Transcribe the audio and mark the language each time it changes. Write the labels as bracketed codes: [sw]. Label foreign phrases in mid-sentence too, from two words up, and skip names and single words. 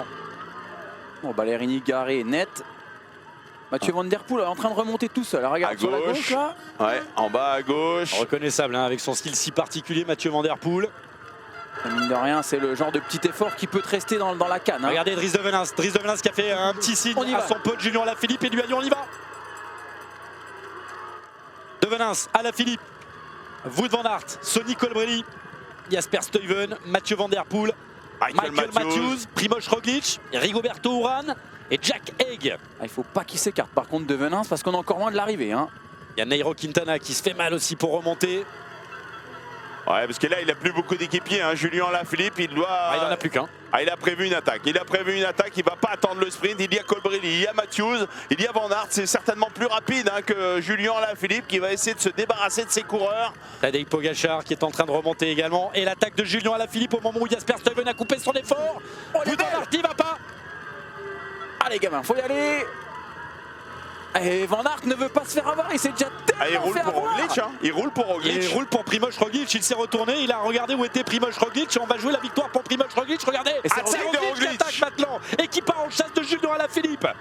[fr] Bon, Ballerini garé net. Mathieu Van Der Poel est en train de remonter tout seul. Regarde à sur la gauche là. Ouais, en bas à gauche. Reconnaissable avec son style si particulier, Mathieu Van Der Poel. Mine de rien, c'est le genre de petit effort qui peut te rester dans la canne. Regardez Dries de Venens qui a fait un petit signe à son pote Julien Alaphilippe et lui a dit on y va. De Venens, Alaphilippe, Wout van Aert, Sonny Colbrelli, Jasper Stuyven, Mathieu Van Der Poel, Michael Matthews, Primož Roglič, Rigoberto Urán et Jack Haig. Il ne faut pas qu'il s'écarte par contre de Venens parce qu'on est encore loin de l'arrivée. Il y a Nairo Quintana qui se fait mal aussi pour remonter. Ouais, parce que là, il n'a plus beaucoup d'équipiers. Julien Alaphilippe, il doit. Il n'en a plus qu'un. Il a prévu une attaque. Il ne va pas attendre le sprint. Il y a Colbrelli, il y a Matthews, il y a Van Aert. C'est certainement plus rapide que Julien Alaphilippe qui va essayer de se débarrasser de ses coureurs. Tadej Pogačar qui est en train de remonter également. Et l'attaque de Julien Alaphilippe au moment où Jasper Stuyven a coupé son effort. Wout van Aert, il va pas. Allez, gamin, faut y aller. Et Van Aert ne veut pas se faire avoir, il s'est déjà tellement fait avoir. Il roule pour Roglič. Il roule pour Primož Roglič, il s'est retourné, il a regardé où était Primož Roglič. On va jouer la victoire pour Primož Roglič, regardez. Et c'est Roglič qui attaque maintenant et qui part en chasse de Julien Alaphilippe.